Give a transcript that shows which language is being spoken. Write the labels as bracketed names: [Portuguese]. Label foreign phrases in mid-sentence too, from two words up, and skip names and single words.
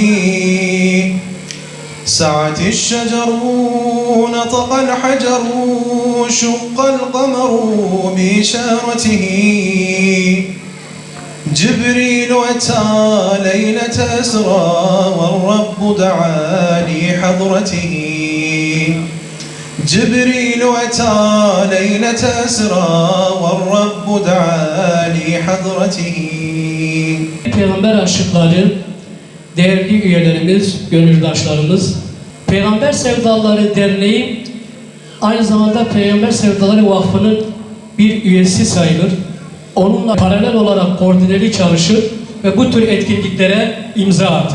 [Arabic] سعت الشجر نطق الحجر شق القمر بإشارته جبريل أتى ليلة أسرى والرب دعا لحضرته جبريل أتى ليلة أسرى والرب دعا لحضرته. [Turkish] Peygamber aşıkları, değerli üyelerimiz, gönüldaşlarımız, Peygamber Sevdaları Derneği aynı zamanda Peygamber Sevdaları Vakfı'nın bir üyesi sayılır. Onunla paralel olarak koordineli çalışır ve bu tür etkinliklere imza atar.